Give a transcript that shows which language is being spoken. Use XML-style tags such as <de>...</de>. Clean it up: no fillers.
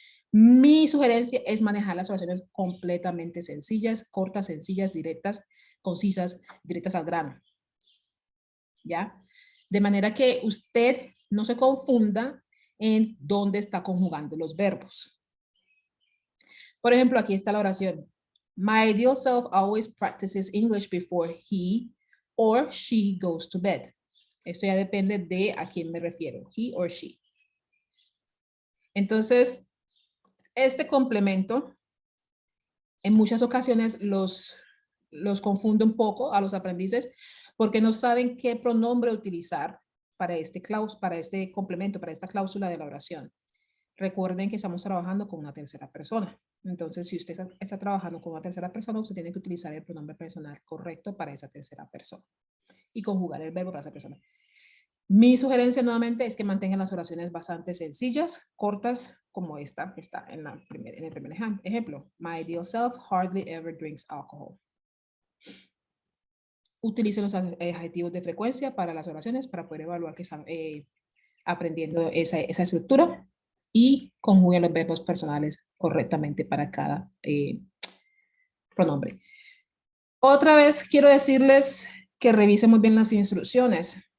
<es>Mi sugerencia es manejar las oraciones completamente sencillas, cortas, sencillas, directas, concisas, directas al grano. ¿Ya? De manera que usted no se confunda en dónde está conjugando los verbos. Por ejemplo, aquí está la oración.</es> <en>My ideal self always practices English before he or she goes to bed.</en> <es>Esto ya depende de a quién me refiero,</es> <en>he or she.</en> <es>Entonces, este complemento en muchas ocasiones los confunde un poco a los aprendices porque no saben qué pronombre utilizar para este complemento, para esta cláusula de la oración. Recuerden que estamos trabajando con una tercera persona. Entonces, si usted está trabajando con una tercera persona, usted tiene que utilizar el pronombre personal correcto para esa tercera persona y conjugar el verbo para esa persona. Mi sugerencia nuevamente es que mantengan las oraciones bastante sencillas, cortas, como esta que está en el primer ejemplo.</es> <en>My ideal self hardly ever drinks alcohol.</en> <es>Utilicen los adjetivos de frecuencia para las oraciones para poder evaluar que están aprendiendo esa estructura y conjuguen los verbos personales correctamente para cada pronombre. Otra vez quiero decirles que revisen muy bien las instrucciones.</es>